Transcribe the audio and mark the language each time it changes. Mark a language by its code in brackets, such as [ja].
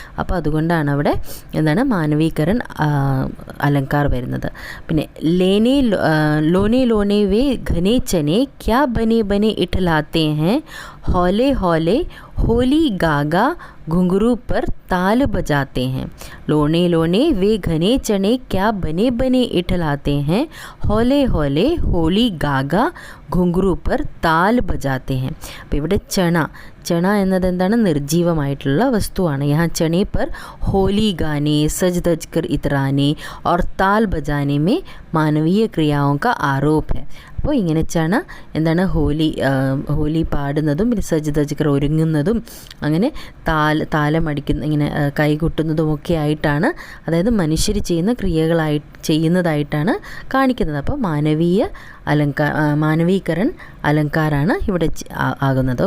[ml] അപ്പോൾ അതുകൊണ്ടാണ് അവിടെ എന്താണ് മാനവീകരൺ അലങ്കാർ വരുന്നത്. [hi] പിന്നെ ലേനെ ലോനെ ലോനെ വേ ഘനെ ചനെ ക്യാ ബനെ ബനെ ഇठलाते हैं, हौले हौले होली गागा घुंघरू पर ताल बजाते हैं. लोने लोने वे घने चने क्या बने बने इठलाते हैं, हौले हौले होली गागा घुंघरू पर ताल बजाते हैं. [ml] അപ്പോൾ ഇവിടെ ചണ എന്നത് എന്താണ്, നിർജീവമായിട്ടുള്ള വസ്തുവാണ്. [hi] യഹാ ചണേ पर होली गाने सज धज कर इतराने और ताल बजाने में मानवीय क्रियाओं का आरोप है. [ml] അപ്പോൾ ഇങ്ങനെ ചണ എന്താണ് ഹോലി പാടുന്നതും പിന്നെ സജ് ധജ്കർ ഒരുങ്ങുന്നതും അങ്ങനെ താലമടിക്കുന്ന ഇങ്ങനെ കൈകൊട്ടുന്നതുമൊക്കെ ആയിട്ടാണ്, അതായത് മനുഷ്യർ ചെയ്യുന്ന ചെയ്യുന്നതായിട്ടാണ് കാണിക്കുന്നത്. അപ്പോൾ മാനവീകരൺ അലങ്കാരാണ് ഇവിടെ ആകുന്നത്.